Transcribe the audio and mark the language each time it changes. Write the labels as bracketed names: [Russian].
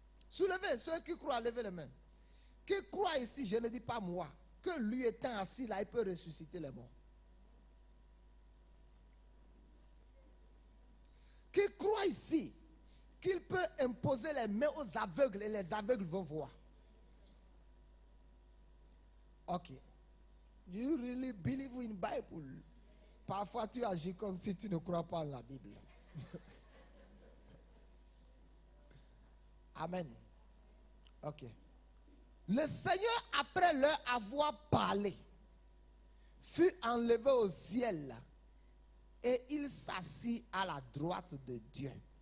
[French] Soulevez, ceux qui croient, levez les mains. Qui croit ici, je ne dis pas moi, que lui étant assis là, il peut ressusciter les morts. Qui croit ici qu'il peut imposer les mains aux aveugles et les aveugles vont voir? Ok. [English] Do you really believe in Bible? [French] Parfois tu agis comme si tu ne crois pas en la Bible. Amen. Ok. Le Seigneur, après leur avoir parlé, fut enlevé au ciel et il s'assit à la droite de Dieu.